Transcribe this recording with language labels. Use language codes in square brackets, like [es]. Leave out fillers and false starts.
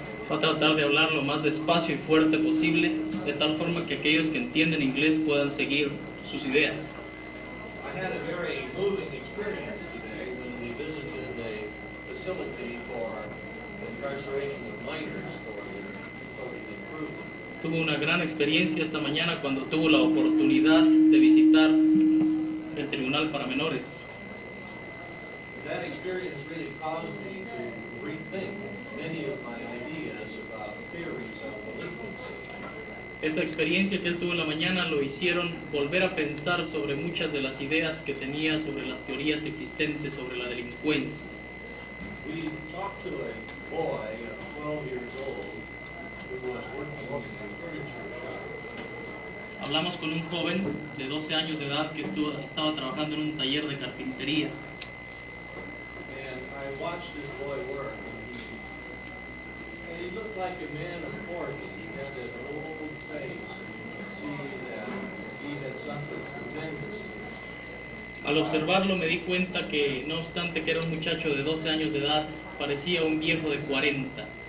[es] Va a tratar de hablar lo más despacio y fuerte posible, de tal forma que aquellos que entienden inglés puedan seguir sus ideas. [en] I had a very moving experience today when we visited a facility for incarceration of minors for their social improvement. [es] Tuvo una gran experiencia esta mañana cuando tuvo la oportunidad de visitar el Tribunal para Menores. [en] That experience really caused me to rethink many of my ideas about theories of delinquency. [es] Esa experiencia que él tuvo en la mañana lo hicieron volver a pensar sobre muchas de las ideas que tenía sobre las teorías existentes sobre la delincuencia. [en] We talked to a boy of 12 years old who was working in a furniture shop. [es] Hablamos con un joven de 12 años de edad que estaba trabajando en un taller de carpintería. [en] And I watched this boy work, and he looked like a man of 40. He had that old face, and you could see that he had suffered tremendously. [es] Al observarlo me di cuenta que, no obstante que era un muchacho de 12 años de edad, parecía un viejo de 40.